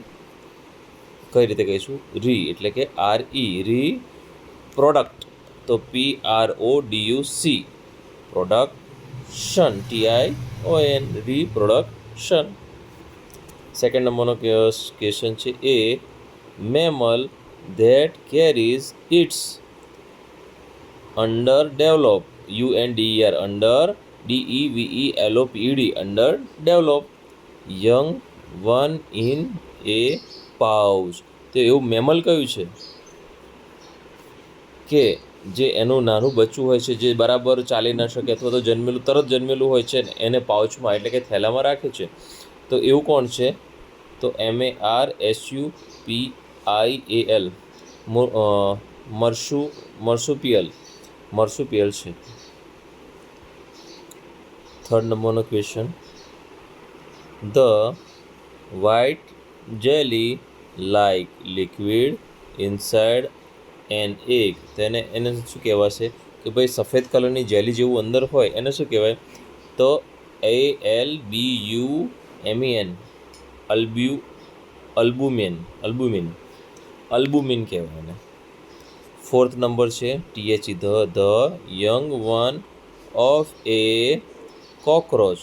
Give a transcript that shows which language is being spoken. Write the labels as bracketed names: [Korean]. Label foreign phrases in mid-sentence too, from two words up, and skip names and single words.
[Gujarati] કઈ રીતે કહીશું? એટલે કે RE પ્રોડક્ટ, તો PRODUC પ્રોડક્શન, TION રીપ્રોડક્શન. સેકન્ડ નંબરનો ક્વેશ્ચન છે એ [English] મેમલ that carries its underdeveloped UNDER underdeveloped young one in a pouch. [Gujarati] તો એવું મેમલ કયું છે કે જે એનું નાનું બચ્ચું હોય છે, જે બરાબર ચાલી ન શકે અથવા તો તરત જન્મેલું હોય છે, એને પાઉચમાં એટલે કે થેલામાં રાખે છે? તો એવું કોણ છે? તો MARSUPIAL મર્સુપિયલ છે. થર્ડ નંબરનો ક્વેશ્ચન, [English] the white jelly like liquid inside an egg. [Gujarati] તેને એને શું કહેવાશે કે ભાઈ સફેદ કલરની જેલી જેવું અંદર હોય એને શું કહેવાય? તો ALBUMEN અલ્બુમિન કહેવાય એને. ફોર્થ નંબર છે [English] THE the young one of a cockroach.